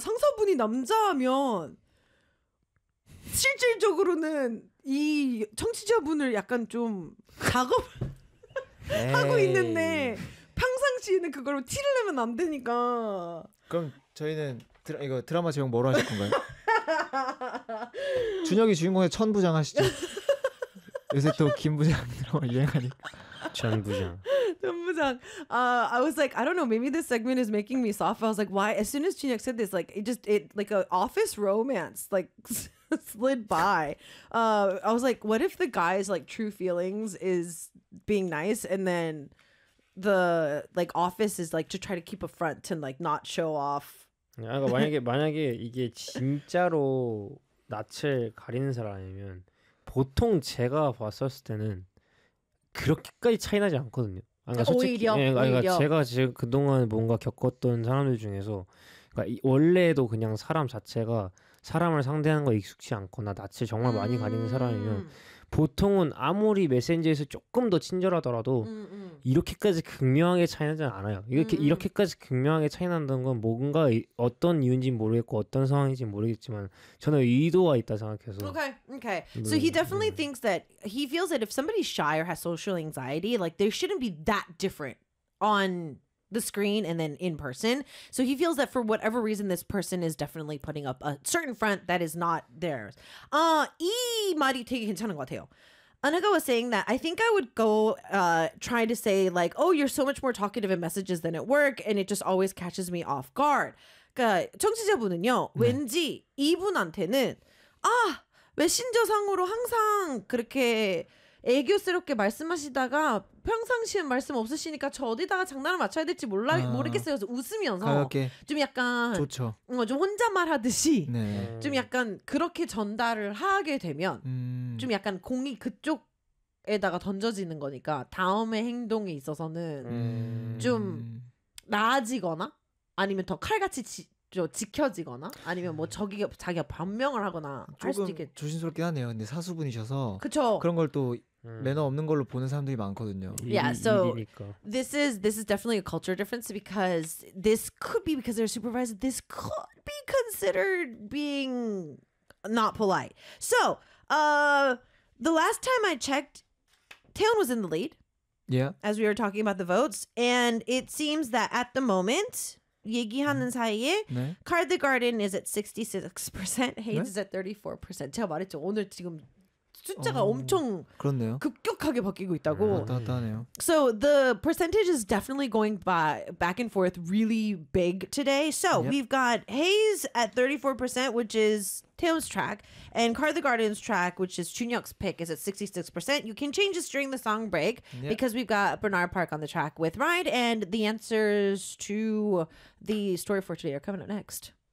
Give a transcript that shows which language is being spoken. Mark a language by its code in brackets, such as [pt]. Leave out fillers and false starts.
[ko] 상사분이 남자면 실질적으로는 이 청취자분을 약간 좀 작업 하고 에이. 있는데 평상시에는 그걸 티를 내면 안 되니까. 그럼 저희는 이거 드라마 제목 뭐로 하실 건가요? 준혁이 주인공의 천부장 하시죠. 요새 또 김부장 드라마 유행하니까. 전부장. 전부장. [en] I was like, I don't know, maybe this segment is making me soft. I was like, why? As soon as Chinyak said this, like it like a office romance like slid by. I was like, what if the guy's like true feelings is being nice and then the like office is like to try to keep a front and like not show off. [ko] 아, 그러니까 만약에 이게 진짜로 낯을 가리는 사람이면 보통 제가 봤었을 때는 그렇게까지 차이 나지 않거든요. 아, 그러니까 솔직히, 오히려 그러니까 오히려 제가 지금 그동안 뭔가 겪었던 사람들 중에서, 그러니까 원래도 그냥 사람 자체가 사람을 상대하는 거 익숙치 않거나 낯을 정말 많이 가리는 사람이면 보통은 아무리 메신저에서 조금 더 친절하더라도 이렇게까지 극명하게 차이나진 않아요. 이렇게까지 극명하게 차이난다는 건 뭔가 어떤 이유인지는 모르겠고 어떤 상황인지는 모르겠지만 저는 의도가 있다 생각해서. [en] Okay. So he definitely thinks that he feels that if somebody's shy or has social anxiety, like there shouldn't be that different on the screen and then in person. So he feels that for whatever reason, this person is definitely putting up a certain front that is not theirs. [ko] 이 말이 되게 괜찮은 것 같아요. [en] Anaga was saying that I think I would go try to say like, oh, you're so much more talkative in messages than at work, and it just always catches me off guard. [ko] 그러니까 청취자분은요, 왠지 이분한테는 아, 메신저상으로 항상 그렇게 애교스럽게 말씀하시다가 평상시엔 말씀 없으시니까 저 어디다가 장난을 맞춰야 될지 모르겠어요. 그래서 웃으면서 가볍게 좀 약간 좋죠. 좀 혼잣말 하듯이 네. 좀 약간 그렇게 전달을 하게 되면 좀 약간 공이 그쪽 에다가 던져지는 거니까 다음에 행동에 있어서는 좀 나아지거나 아니면 더 칼같이 지켜지거나 아니면 뭐 저기 자기가 변명을 하거나 조금 할 수도 있겠... 조심스럽긴 하네요. 근데 사수분이셔서 그쵸? 그런 걸 또 매너 없는 걸로 보는 사람들이 많거든요. [en] Yeah, so this is definitely a culture difference because this could be because they're supervisor. This could be considered being not polite. So, the last time I checked, Taeyeon was in the lead. Yeah. As we were talking about the votes, and it seems that at the moment, [ko] 얘기하는 사이에 네. [en] Card the Garden is at 66%, Hayes 네? is at 34%. [ko] 제가 말했죠 오늘 지금 숫자가 엄청 그렇네요. 급격하게 바뀌고 있다고. 맞다네요. [en] So the percentage is definitely going back and forth really big today. So yep. we've got Hayes at 34%, which is Taeyeon's track, and Card the Garden's track, which is Junhyuk's pick, is at 66%. You can change this during the song break yep. because we've got Bernard Park on the track with Ride, and the answers to the story for today are coming up next.